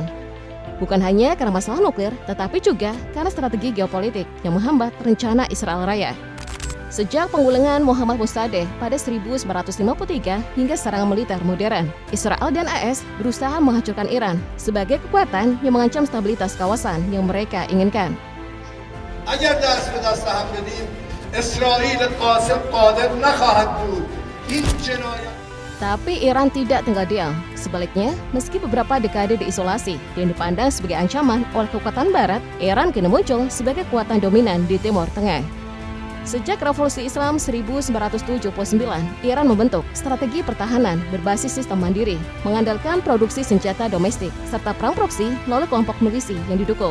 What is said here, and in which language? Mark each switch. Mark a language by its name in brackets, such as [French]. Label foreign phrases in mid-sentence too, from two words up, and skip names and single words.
[Indonesian] Bukan hanya karena masalah nuklir, tetapi juga karena strategi geopolitik yang menghambat rencana Israel Raya. Sejak penggulingan Muhammad Mossadegh pada 1953 hingga serangan militer modern, Israel dan AS berusaha menghancurkan Iran sebagai kekuatan yang mengancam stabilitas kawasan yang mereka inginkan. [Persian] اگر دست به دست هم بدیم اسرائیل قاسم قادر نخواهد بود. [Indonesian] Tapi Iran tidak tinggal diam. Sebaliknya, meski beberapa dekade diisolasi dan dipandang sebagai ancaman oleh kekuatan Barat, Iran kini muncul sebagai kekuatan dominan di Timur Tengah. Sejak Revolusi Islam 1979, Iran membentuk strategi pertahanan berbasis sistem mandiri, mengandalkan produksi senjata domestik, serta perang proksi melalui kelompok milisi yang didukung.